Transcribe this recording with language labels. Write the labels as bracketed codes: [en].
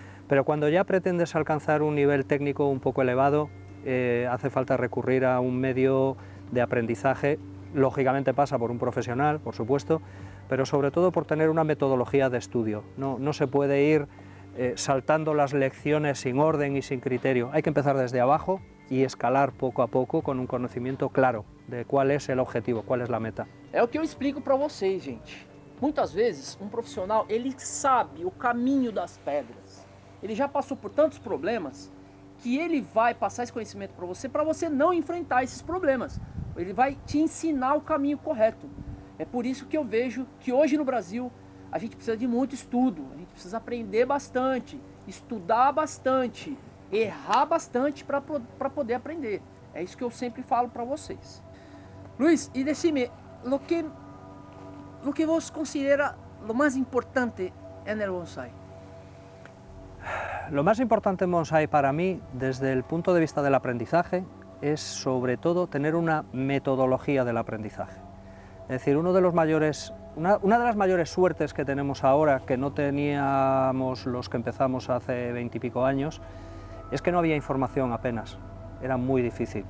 [es] pero cuando ya pretendes alcanzar un nivel técnico un poco elevado, hace falta recurrir a un medio de aprendizaje, lógicamente pasa por un profesional, por supuesto, pero sobre todo por tener una metodología de estudio. No se puede ir saltando las lecciones sin orden y sin criterio, hay que empezar desde abajo y escalar poco a poco con un conocimiento claro de cuál es el objetivo, cuál es la meta. [pt] É o que eu explico para vocês, gente. Muitas vezes um profissional, ele sabe o caminho das pedras, ele já passou por tantos problemas que ele vai passar esse conhecimento para você não enfrentar esses problemas. Ele vai te ensinar o caminho correto. É por isso que eu vejo que hoje no Brasil a gente precisa de muito estudo, a gente precisa aprender bastante, estudar bastante, errar bastante para poder aprender. É isso que eu sempre falo para vocês. [es] Luis, y decime, lo que vos considera lo más importante en el bonsai? Lo más importante en bonsai para mí, desde el punto de vista del aprendizaje, es sobre todo tener una metodología del aprendizaje. Es decir, una de las mayores suertes que tenemos ahora, que no teníamos los que empezamos hace 20 y pico años, es que no había información apenas, era muy difícil.